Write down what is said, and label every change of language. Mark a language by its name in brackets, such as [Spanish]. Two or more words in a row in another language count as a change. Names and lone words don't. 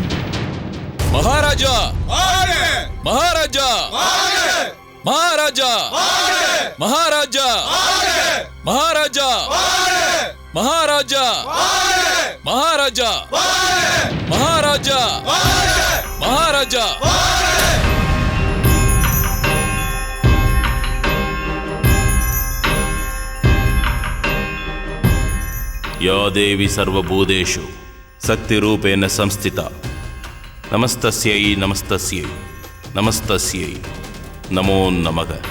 [Tamil] மகாராஜா மகாராஜா மகாராஜா மகாராஜா மகாராஜா மகாராஜா மகாராஜா மகாராஜா மகாராஜா [Sanskrit] या देवी सर्वभूतेषु शक्तिरूपेण संस्थिता नमस्तस्यै नमस्तस्यै नमस्तस्यै नमो नमः.